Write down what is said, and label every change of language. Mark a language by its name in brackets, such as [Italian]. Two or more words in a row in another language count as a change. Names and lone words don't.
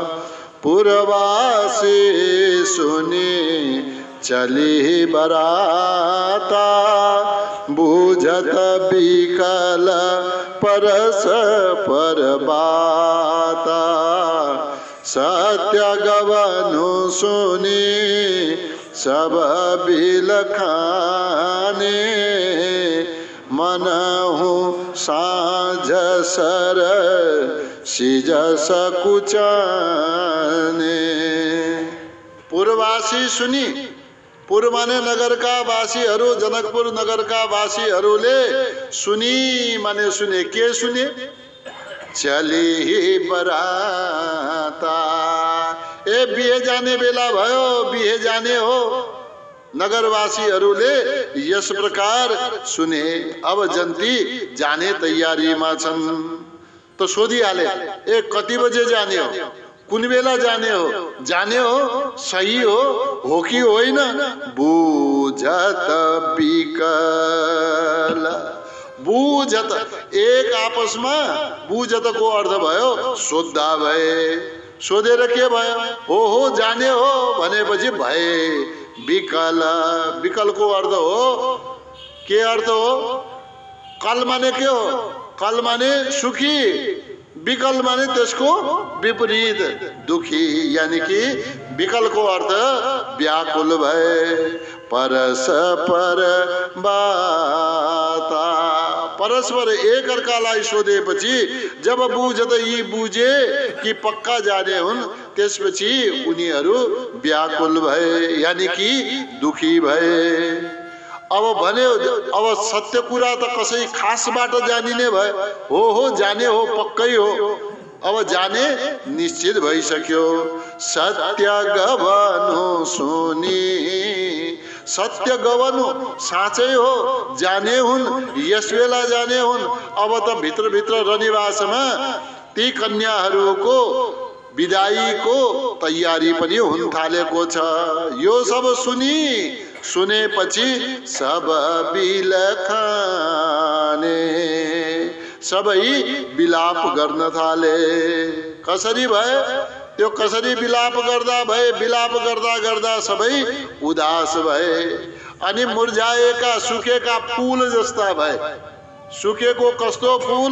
[Awadhi] पुरवासी सुनी चली बराता, बूझत बिकल परस पर बाता, सत्य गवनु सुनी सब बिलखाने, मनहु साँझ सर सिजस कुचाने। पूर्ववासी सुनी, [Nepali] पूर्व माने नगरका वासीहरू, जनकपुर नगरका वासीहरूले सुनी माने सुने, के सुने, [Awadhi] चली बराता, [Nepali] ए बिहे जाने बेला भयो, बिहे जाने हो। नगरवासीहरूले यस प्रकार सुने। अब जन्ती जाने तयारीमा छन्। त सोधिहाले, ए कति बजे जाने हो, कुन बेला जाने हो, जाने हो सही हो कि होइन। [Awadhi] बुझत बिकल, [Nepali] बुझत एक आपसमा, बुझत को अर्थ भयो सोद्धा भए। सोधेर के भयो, हो जाने हो भनेपछि भए। विकल, विकल को अर्थ हो, के अर्थ हो, कल माने के हो, कल माने सुखी, विकल माने त्यसको विपरीत दुखी, यानी कि विकल को अर्थ व्याकुल भए। [Awadhi] परस्पर बाता, [Nepali] परस्पर एक अर्कालाई सोधेपछि जब बुझत यी बुझे कि पक्का जाने हुन्, त्यसपछि उनीहरू व्याकुल भए, यानी कि दुखी भए। अब भन्यो, अब सत्य कुरा त कसै खासबाट जानिने भयो, हो जाने हो, पक्कै हो। अब जाने निश्चित भइसक्यो। [Awadhi] सत्य गवनु सुनी, सत्य गवनु [Nepali] साँचै हो, जाने हुन्, यस बेला जाने हुन्। अब त भित्र भित्र रनिवासमा ती कन्याहरूको विदाईको तयारी पनि हुन थालेको छ। यो सब सुनी, सुनेपछि [Awadhi] सब बिलखाने, [Nepali] सबै बिलाप गर्न थाले। कसरी भए त्यो? कसरी बिलाप गर्दा भए? बिलाप गर्दा गर्दा सबै उदास भए अनि मुर्झाएका सुकेका फूल जस्ता भए। सुकेको कस्तो फूल?